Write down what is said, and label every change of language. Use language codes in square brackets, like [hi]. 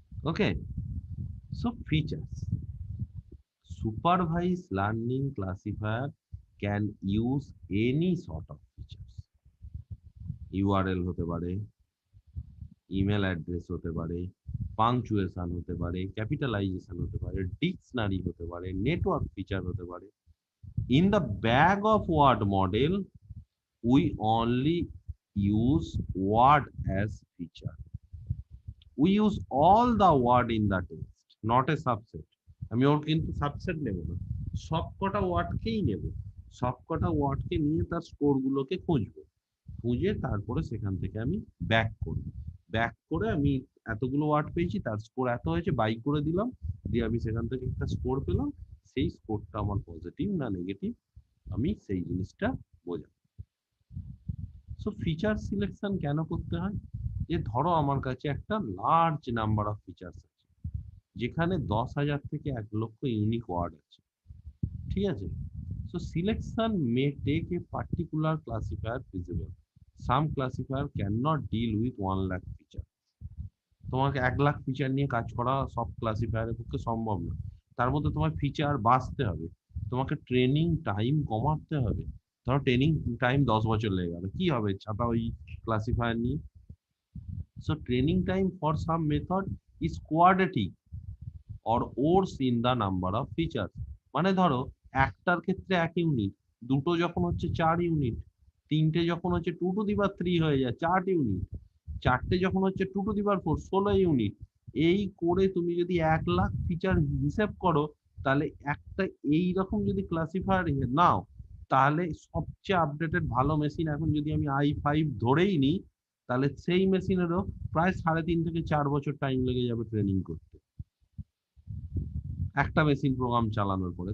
[en] Okay, so features. Supervised learning classifier can use any sort of features. [bn] URL হতে পারে, email address হতে পারে, punctuation হতে পারে, ক্যাপিটালাইজেশন হতে পারে, ডিকশনারি হতে পারে, নেটওয়ার্ক ফিচার হতে পারে। [en] In the bag of word model, we only use word as feature. We use all the word in the text, not a subset. [bn] আমি ওর কিন্তু সাবসেট নেব না, সবকটা ওয়ার্ডকেই নেব, সবকটা ওয়ার্ডকে নিয়ে তার স্কোর গুলোকে খুঁজবো, খুঁজে তারপরে সেখান থেকে আমি ব্যাক করব, ব্যাক করে আমি এতগুলো ওয়ার্ড পেয়েছি, তার স্কোর এত হয়েছে, বাই করে দিলাম, দিয়ে আমি সেখান থেকে একটা স্কোর পেলাম, সেই স্কোরটা আমার পজিটিভ না নেগেটিভ আমি সেই জিনিসটা বোঝাবো। সো ফিচার সিলেকশন কেন করতে হয়, যে ধরো আমার কাছে একটা লার্জ নাম্বার অফ ফিচার্স আছে, যেখানে 10,000 থেকে 1 লক্ষ ইউনিক ওয়ার্ড আছে, ঠিক আছে। [en] So selection may take a particular classifier feasible. Some classifier cannot deal with 1 lakh feature. [bn] তোমাকে 1 লাখ ফিচার নিয়ে কাজ করা সব ক্লাসিফায়ারের পক্ষে সম্ভব না। তার মধ্যে তোমার ফিচার বাঁচতে হবে, তোমাকে ট্রেনিং টাইম কমাতে হবে। ধরো ট্রেনিং টাইম 10 বছর লেগে গেল, কি হবে ছাতা ওই ক্লাসিফায়ার নিয়ে? [en] So training time for some method is quadratic or worse in the number of features. [bn] মানে ধরো একটার ক্ষেত্রে 1 ইউনিট, দুটো যখন হচ্ছে 4 ইউনিট, তিনটে যখন হচ্ছে 2 টু দি পাওয়ার 3 হয়ে যায় 8 ইউনিট, চারটে যখন হচ্ছে 2 টু দি পাওয়ার 4 16 ইউনিট। এই করে তুমি যদি 1 লাখ ফিচার হিসেব করো, তাহলে একটা এই রকম যদি ক্লাসিফায়ার নাও, তাহলে সবচেয়ে আপডেটেড ভালো মেশিন এখন যদি আমি i5 ধরেই নিই, তাহলে সেই মেশিনেরও প্রায় 3.5 থেকে 4 বছর টাইম লেগে যাবে ট্রেনিং করতে, একটা মেশিন প্রোগ্রাম চালানোর পরে।